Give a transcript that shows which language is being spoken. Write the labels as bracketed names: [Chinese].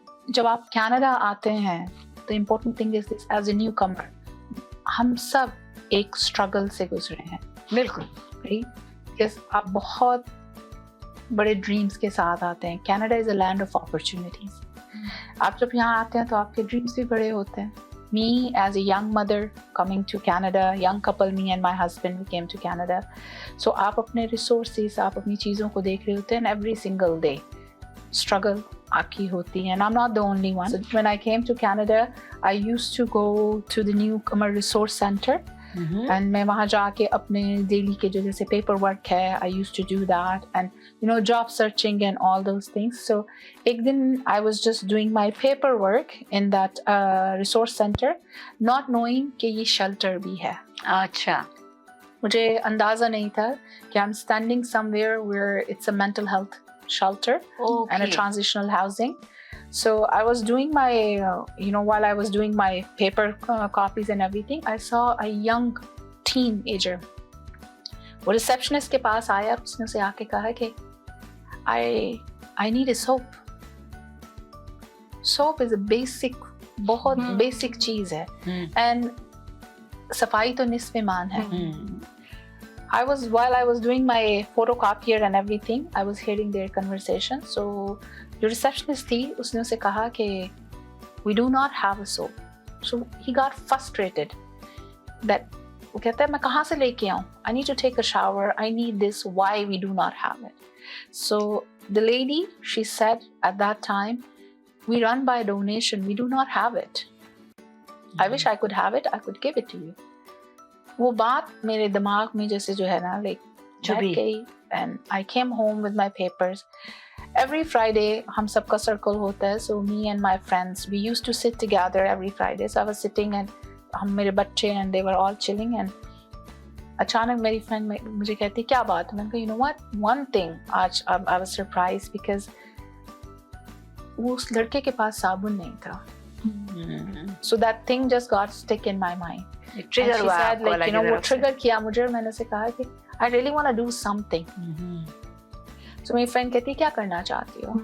[Hindi] जब आप कनाडा आते हैं तो [English] important thing is this, as a newcomer [Hindi] हम सब एक स्ट्रगल से गुजरे हैं। बिल्कुल राइट, आप बहुत बड़े ड्रीम्स के साथ आते हैं। [English] Canada is a land of opportunities. [Hindi] आप जब यहाँ आते हैं तो आपके ड्रीम्स भी बड़े होते हैं, [English] me as a young mother coming to Canada, young couple, me and my husband, we came to Canada. [Hindi] So आप अपने resources, आप अपनी चीज़ों को देख रहे होते हैं, [English] and every single day struggle [Hindi] आपकी होती है, [English] and I'm not the only one. So when I came to Canada, I used to go to the Newcomer Resource Center. And [Hindi] मैं वहाँ जाके अपने daily के जो जैसे paper work है, [English] I used to do that, and job searching and all those things. So [Hindi] एक दिन [English] I was just doing my paperwork in that resource center, not knowing [Hindi] कि ये shelter भी है. अच्छा. मुझे अंदाज़ा नहीं था कि [English] I'm standing somewhere where it's a mental health shelter and a transitional housing. So I was doing my, while I was doing my paper copies and everything, I saw a young teenager. [Hindi] वो receptionist के पास आया, उसने उसे आके कहा कि [English] I need a soap. Soap is a basic, [Hindi] बहुत basic चीज़ है, and सफाई तो निस्फ़ ईमान है. [English] While I was doing my photocopier and everything, I was hearing their conversation. So [Hindi] जो receptionist थी, उसने उसे कहा कि [English] we do not have a soap. So he got frustrated that [Hindi] वो कहता है मैं कहाँ से लेके आऊँ? [English] I need to take a shower. I need this. Why we do not have it? So the lady, she said at that time, we run by donation. We do not have it. I wish I could have it. I could give it to you. [Hindi] वो बात मेरे दिमाग में जैसे जो है ना बैठ गई, [English] and I came home with my papers. Every Friday [Hindi] हम सबका circle होता है, [English] so me and my friends, we used to sit together every Friday. So I was sitting and [Hindi] हम मेरे बच्चे [English] and they were all chilling, and [Hindi] अचानक मेरी friend मुझे कहती क्या बात? मैंने कहा [English] you know what, one thing, [Hindi] आज [English] I was surprised because [Hindi] वो उस लड़के के पास साबुन नहीं था. [English] So that thing just got stuck in my mind. [Hindi] Trigger हुआ आपको, like वो trigger किया मुझे, और मैंने उसे कहा कि [English] I really want to do something. [Hindi] So मेरी friend कहती क्या करना चाहती हो?